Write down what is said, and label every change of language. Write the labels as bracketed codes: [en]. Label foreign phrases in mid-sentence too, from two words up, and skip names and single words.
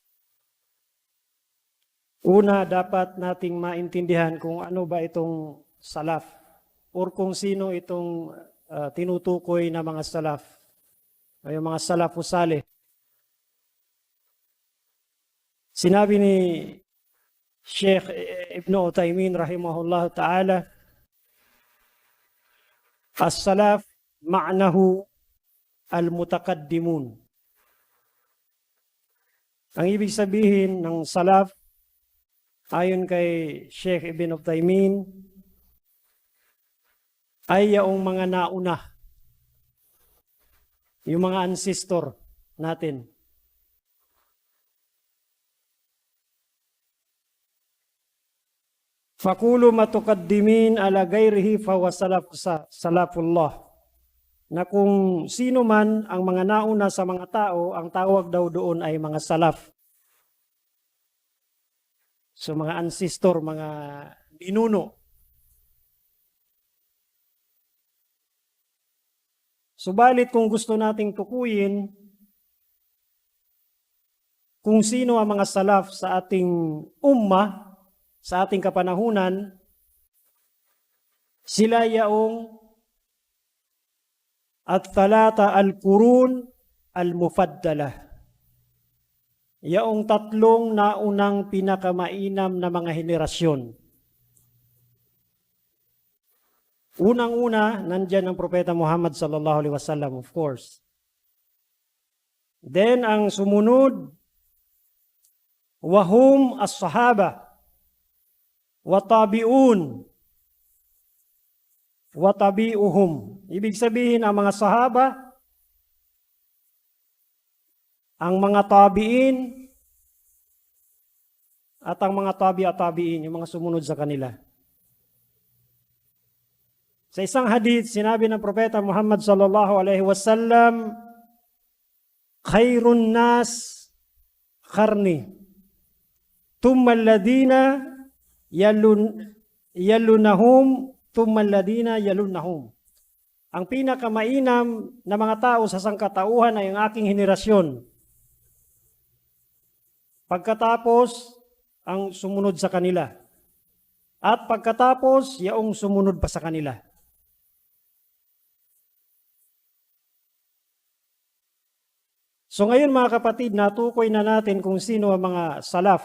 [tl] Una, dapat nating maintindihan kung ano ba itong salaf or kung sino itong tinutukoy na mga salaf, ay mga salafus salih. Sinabi ni Sheikh Ibn Uthaymin [ar] رحمه الله تعالى، السلف معناه المتقدمون. [tl] Ang ibig sabihin ng salaf, ayon kay Sheikh Ibn Uthaymin, ay yaong mga nauna, yung mga ancestor natin. [ar] Fakulu matukaddimin ala gayrihi fawa salafullah. [tl] Na kung sino man ang mga nauna sa mga tao, ang tawag daw doon ay mga salaf. So mga ancestor, mga ninuno. Subalit kung gusto nating tukuyin kung sino ang mga salaf sa ating ummah, sa ating kapanahunan, sila yaong [ar] الثلاثة القرون المفضلة. [tl] Yaong tatlong naunang pinakamainam na mga henerasyon. Unang-una, nandyan ang Propeta Muhammad [ar] صلى الله عليه وسلم, [en] of course. [tl] Then, ang sumunod, [ar] وهم الصحابة، والتابعون، وتابعوهم. [tl] Ibig sabihin, ang mga sahaba, ang mga tabi'in, at ang mga tabi'in, yung mga sumunod sa kanila. Sa isang hadith, sinabi ng Propeta Muhammad [ar] صلى الله عليه وسلم، خير الناس قرني، ثم الذين يلونهم، ثم الذين يلونهم. [tl] Ang pinakamainam na mga tao sa sangkatauhan ay ang aking henerasyon. Pagkatapos, ang sumunod sa kanila. At pagkatapos, yaong sumunod pa sa kanila. So ngayon mga kapatid, natukoy na natin kung sino ang mga salaf.